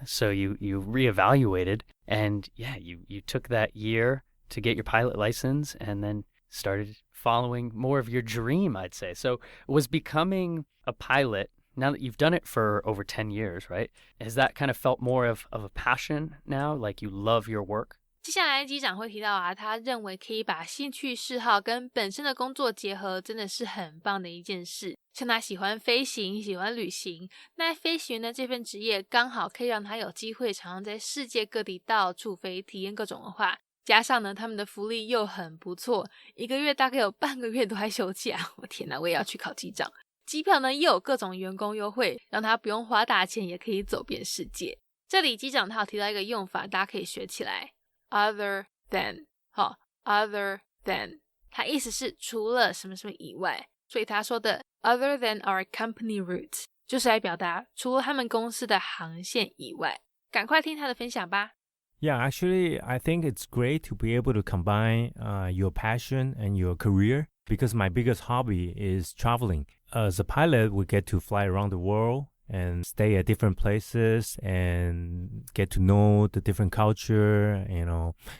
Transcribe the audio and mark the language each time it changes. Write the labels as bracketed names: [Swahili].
[English] So you reevaluated and you took that year to get your pilot license and then started following more of your dream, I'd say. So was becoming a pilot, now that you've done it for over 10 years, right? Has that kind of felt more of a passion now? Like you love your work? [Chinese] 接下来机长会提到他认为可以把兴趣嗜好跟本身的工作结合，真的是很棒的一件事。像他喜欢飞行，喜欢旅行，那飞行员的这份职业刚好可以让他有机会常常在世界各地到处飞，体验各种文化。加上呢，他们的福利又很不错，1个月大概有半个月都还休假。我天哪，我也要去考机长。机票呢又有各种员工优惠，让他不用花大钱也可以走遍世界。这里机长他有提到一个用法，大家可以学起来 other than。好 other than 它意思是除了什么什么以外，所以他说的 [English] other than our company routes [Chinese] 就是来表达除了他们公司的航线以外。赶快听他的分享吧。 [English] Yeah, actually, I think it's great to be able to combine your passion and your career because my biggest hobby is traveling. As a pilot, we get to fly around the world and stay at different places and get to know the different culture, you know.